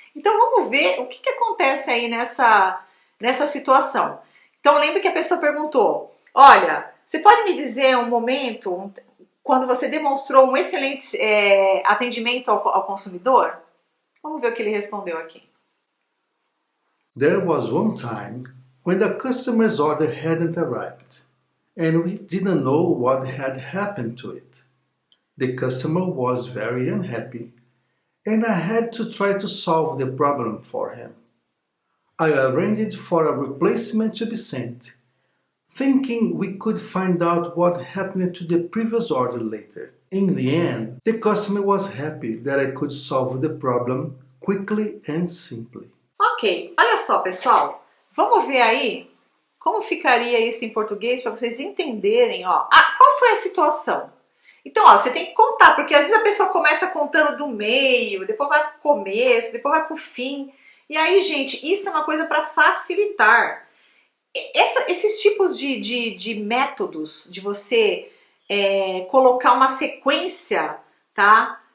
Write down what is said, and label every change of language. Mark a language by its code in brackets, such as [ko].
[pt] Então vamos ver o que acontece aí nessa situação. Então lembre que a pessoa perguntou, olha, você pode me dizer um momento quando você demonstrou um excelente atendimento ao consumidor? Vamos ver o que ele respondeu aqui. [en] There was one time when the customer's order hadn't arrived, and we didn't know what had happened to it. The customer was very unhappy, and I had to try to solve the problem for him. I arranged for a replacement to be sent, thinking we could find out what happened to the previous order later. In the end, the customer was happy that I could solve the problem quickly and simply. [pt] Ok, olha só, pessoal, vamos ver aí como ficaria isso em português para vocês entenderem, ó. Qual foi a situação? Então, ó, você tem que contar, porque às vezes a pessoa começa contando do meio, depois vai pro começo, depois vai pro fim. E aí, gente, isso é uma coisa para facilitar. Esses tipos de métodos de você colocar uma sequência, tá?